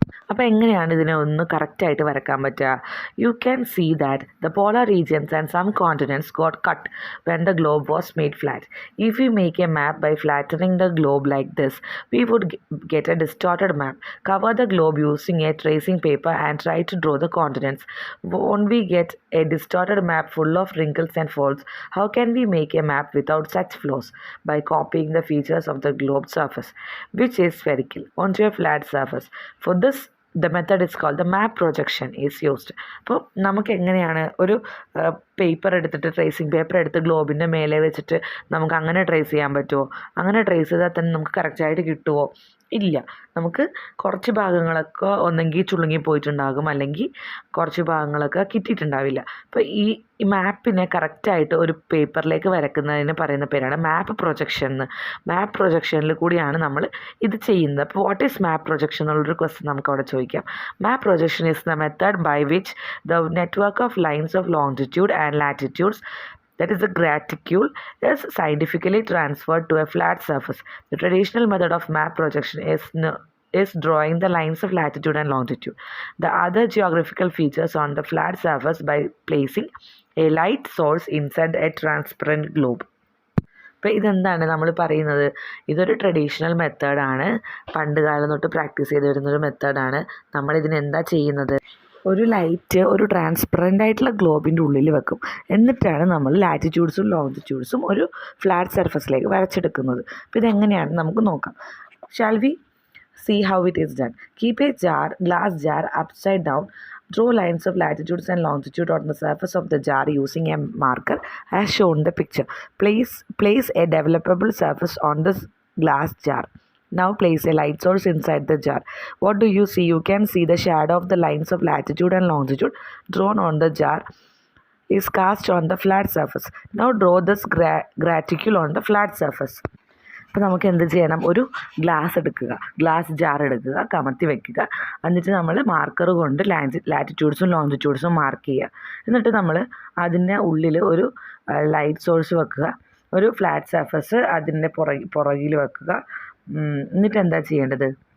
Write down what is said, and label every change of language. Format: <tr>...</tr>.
<ml>അപ്പോൾ എങ്ങനെയാണ് ഇതിനെ ഒന്ന് കറക്റ്റായിട്ട് വരക്കാൻ പറ്റുക?</ml> <en>You can see that the polar regions and some continents got cut when the globe was made flat. If you make a map by flattening the globe like this, we would get a distorted map. Cover the globe using a tracing paper and try to draw the continents. Won't we get a distorted map full of wrinkles and folds? How can we make a map without such flaws? By copying the features of the globe surface, which is spherical, onto a flat surface. For this, the method is called the map projection is used.</en> <ml>അപ്പോൾ നമുക്ക് എങ്ങനെയാണ് ഒരു paper എടുത്തിട്ട്, tracing paper എടുത്ത് ഗ്ലോബിൻ്റെ മേലെ വെച്ചിട്ട് നമുക്ക് അങ്ങനെ ട്രേസ് ചെയ്യാൻ പറ്റുമോ? അങ്ങനെ ട്രേസ് ചെയ്താൽ തന്നെ നമുക്ക് കറക്റ്റായിട്ട് കിട്ടുമോ? ഇല്ല. നമുക്ക് കുറച്ച് ഭാഗങ്ങളൊക്കെ ഒന്നെങ്കിൽ ചുളുങ്ങിപ്പോയിട്ടുണ്ടാകും, അല്ലെങ്കിൽ കുറച്ച് ഭാഗങ്ങളൊക്കെ കിട്ടിയിട്ടുണ്ടാവില്ല. അപ്പോൾ ഈ മാപ്പിനെ കറക്റ്റായിട്ട് ഒരു പേപ്പറിലേക്ക് വരക്കുന്നതിന് പറയുന്ന പേരാണ് മാപ്പ് പ്രൊജക്ഷൻ എന്ന്. മാപ്പ് പ്രൊജക്ഷനിൽ കൂടിയാണ് നമ്മൾ ഇത് ചെയ്യുന്നത്. അപ്പോൾ</ml> <en>what is map projection</en> <ml>എന്നുള്ളൊരു ക്വസ്റ്റ്യൻ നമുക്ക് അവിടെ ചോദിക്കാം.</ml> <en>Map projection is the method by which the network of lines of longitude and latitudes, that is the graticule, is scientifically transferred to a flat surface. The traditional method of map projection is drawing the lines of latitude and longitude, the other geographical features on the flat surface by placing a light source inside a transparent globe.</en> <ml>അപ്പോൾ ഇതെന്താണ് നമ്മൾ പറയുന്നത്? ഇതൊരു traditional മെത്തേഡാണ്, പണ്ട് കാലം തൊട്ട് practice ചെയ്ത് വരുന്നൊരു മെത്തേഡാണ്. നമ്മളിതിനെന്താ ചെയ്യുന്നത്? ഒരു ലൈറ്റ് ഒരു ട്രാൻസ്പെറൻ്റ് ആയിട്ടുള്ള ഗ്ലോബിൻ്റെ ഉള്ളിൽ വെക്കും. എന്നിട്ടാണ് നമ്മൾ ലാറ്റിറ്റ്യൂഡ്സും ലോഞ്ചിറ്റ്യൂഡ്സും ഒരു ഫ്ലാറ്റ് സർഫസിലേക്ക് വരച്ചെടുക്കുന്നത്. അപ്പോൾ ഇതെങ്ങനെയാണ് നമുക്ക് നോക്കാം.</ml> <en>Shall we see how it is done? Keep a glass jar upside down. Draw lines of latitudes and longitude on the surface of the jar using a marker as shown in the picture. Place a developable surface on this glass jar. Now place a light source inside the jar. What do you see? You can see the shadow of the lines of latitude and longitude drawn on the jar is cast on the flat surface. Now draw this graticule on the flat surface.</en> <ml>അപ്പോൾ നമുക്ക് എന്ത് ചെയ്യണം? ഒരു glass jar എടുക്കുക, കമത്തി വയ്ക്കുക. എന്നിട്ട് നമ്മൾ marker കൊണ്ട് ലാറ്റിറ്റ്യൂഡ്സും ലോഞ്ചിറ്റ്യൂഡ്സും മാർക്ക് ചെയ്യുക. എന്നിട്ട് നമ്മൾ അതിൻ്റെ ഉള്ളിൽ ഒരു ലൈറ്റ് സോഴ്സ് വെക്കുക, ഒരു ഫ്ലാറ്റ് സർഫസ് അതിൻ്റെ പുറകിൽ വെക്കുക. എന്നിട്ട് എന്താ ചെയ്യേണ്ടത്?</ml>